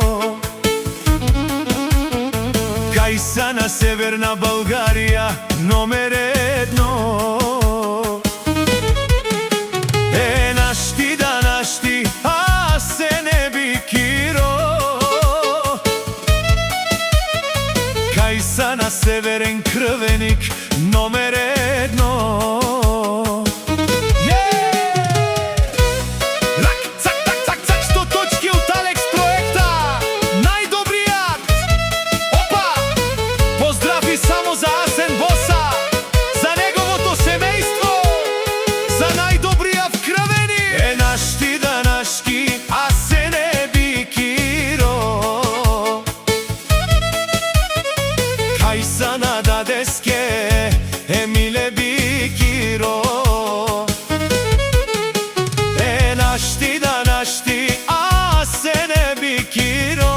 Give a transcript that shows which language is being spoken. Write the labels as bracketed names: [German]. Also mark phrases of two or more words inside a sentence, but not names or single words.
[Bulgarian] Кайса на Северна България, номер едно. Е, [Romany] нашти да нашти, Асене Бикиро. [Bulgarian] Кайса на Северен кръвеник, номер едно. Само за Асен Боса, за неговото семейство, за най-добрия в кръвени. [Romany] Е, нашти да нашти, Асене Бикиро. Кайса на дадеске, Емиле Бикиро. Е, нашти да нашти, Асене Бикиро.